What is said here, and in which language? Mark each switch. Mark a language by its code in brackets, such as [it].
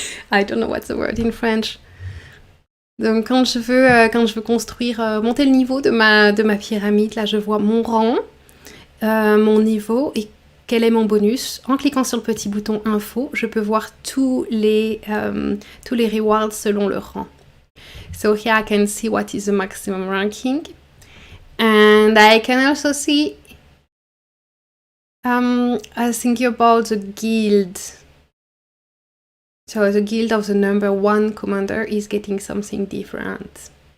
[en] I don't know what's the word in French. [fr] Donc quand je veux construire, monter le niveau de ma pyramide, là je vois mon rang, mon niveau et quel est mon bonus. En cliquant sur le petit bouton info, je peux voir tous les rewards selon le rang. [en] So here I can see what is the maximum ranking. And I can also see, I think about the guild. So the guild of the number 1 commander is getting something different.